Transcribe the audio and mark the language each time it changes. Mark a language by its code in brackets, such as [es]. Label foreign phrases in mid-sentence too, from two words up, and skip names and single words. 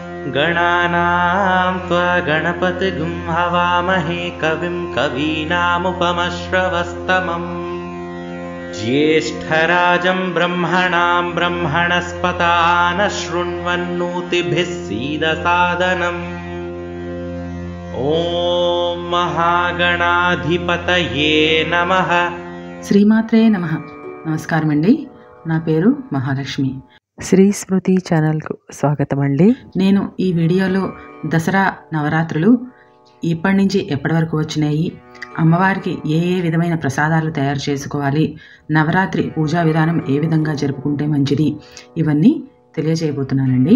[sa] गणानां त्वा गणपतिगुं हवामहे कविं कवीनामुपमश्रवस्तमम् ज्येष्ठराजं ब्रह्मणां ब्रह्मणस्पतान शृण्वन्नोतिभिः सीदसादनम् ఓం మహాగణాధిపతయే నమః. శ్రీమాత్రే నమః. [te] నమస్కారం అండి. నా పేరు మహాలక్ష్మి. శ్రీ స్మృతి ఛానల్కు స్వాగతం అండి. నేను ఈ వీడియోలో దసరా నవరాత్రులు ఇప్పటి నుంచి ఎప్పటి వరకు వచ్చినాయి, అమ్మవారికి ఏ ఏ విధమైన ప్రసాదాలు తయారు చేసుకోవాలి, నవరాత్రి పూజా విధానం ఏ విధంగా జరుపుకుంటే మంచిది, ఇవన్నీ తెలియజేయబోతున్నానండి.